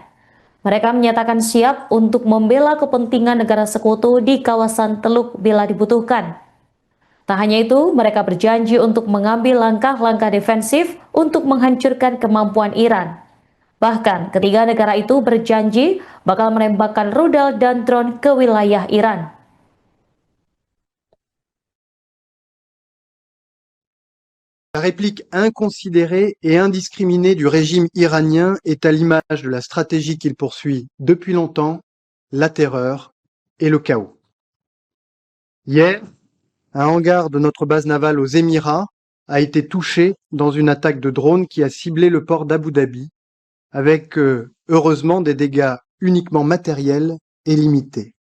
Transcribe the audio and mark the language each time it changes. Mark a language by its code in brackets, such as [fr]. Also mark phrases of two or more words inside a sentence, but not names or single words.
[id] Mereka menyatakan siap untuk membela kepentingan negara sekutu di kawasan Teluk bila dibutuhkan. Tak hanya itu, mereka berjanji untuk mengambil langkah-langkah defensif untuk menghancurkan kemampuan Iran. Bahkan, ketiga negara itu berjanji bakal menembakkan rudal dan drone ke wilayah Iran. [fr] La réplique inconsidérée et indiscriminée du régime iranien est à l'image de la stratégie qu'il poursuit depuis longtemps, la terreur et le chaos. Hier, un hangar de notre base navale aux Émirats a été touché dans une attaque de drone qui a ciblé le port d'Abu Dhabi, avec heureusement des dégâts uniquement matériels et limités.